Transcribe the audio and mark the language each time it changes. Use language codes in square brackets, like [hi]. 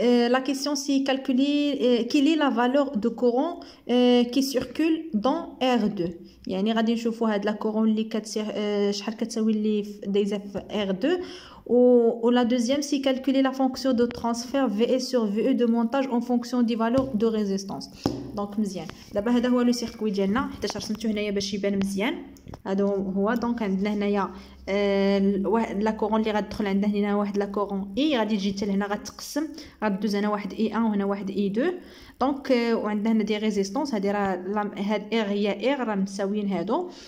[fr] La question c'est calculer quelle est la valeur de courant qui circule dans R2. [ar] يعني غادي نشوفوا هاد لا كورون اللي كتسير شحال كتساوي اللي دايزه في R2. [fr] ou la deuxième c'est calculer la fonction de transfert VS sur VE de montage en fonction des valeurs de résistance. donc [ar] مزيان. دابا هذا هو لو سيركوي ديالنا حيت رسمته هنايا باش يبان مزيان. هذا هو. دونك عندنا هنايا واحد لا كورون اللي غتدخل عندنا هنا واحد لا كورون اي غادي تجي حتى لهنا غتقسم غدوز هنا واحد اي 1 وهنا واحد اي 2. دونك وعندنا هنا دي ريزيستونس. هادي راه هاد ار هي ار راه مساويين هادو.